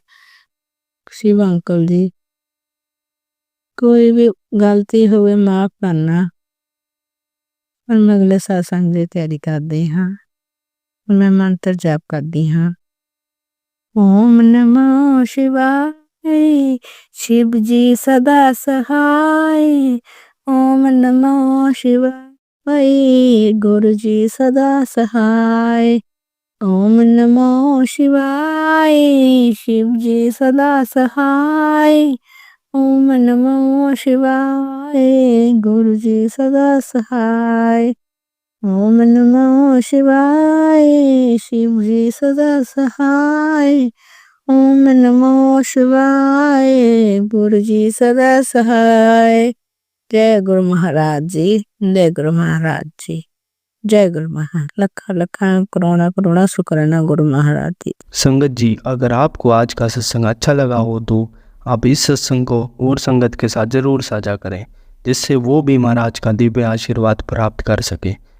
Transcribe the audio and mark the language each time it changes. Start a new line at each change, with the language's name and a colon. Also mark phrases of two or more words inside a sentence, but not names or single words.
Punjabi: ਸ਼ਿਵ ਅੰਕਲ ਜੀ, ਕੋਈ ਵੀ ਗਲਤੀ ਹੋਵੇ ਮਾਫ ਕਰਨਾ। ਹੁਣ ਮੈਂ ਅਗਲੇ ਸਤਸੰਗ ਦੀ ਤਿਆਰੀ ਕਰਦੀ ਹਾਂ। ਮੈਂ ਮੰਤਰ ਜਾਪ ਕਰਦੀ ਹਾਂ। ਓਮ ਨਮੋ ਸ਼ਿਵਾਏ,
Hindi: शिव जी सदा सहाय। ओम नमो शिवाय, गुरु जी सदा सहाय। ओम नमो शिवाय, शिव जी सदा सहाय। ओम नमो शिवाय, गुरु जी सदा सहाय। ओम नमो शिवाय, शिव जी सदा सहाय। ओम नमो शिवाय, गुरु जी सदा सहाय। जय गुरु महाराज जी, जय गुरु महाराज जी, जय गुरु महाराज।
Punjabi: ਲੱਖਾਂ ਲੱਖਾਂ ਕਰੋੜਾਂ ਕਰੋੜਾਂ ਸ਼ੁਕਰਾਨਾ ਗੁਰੂ ਮਹਾਰਾਜ ਜੀ।
Hindi: संगत जी, अगर आपको आज का सत्संग अच्छा लगा हो तो आप इस सत्संग को और संगत के साथ ज़रूर साझा करें, जिससे वो भी महाराज का दिव्य आशीर्वाद प्राप्त कर सके।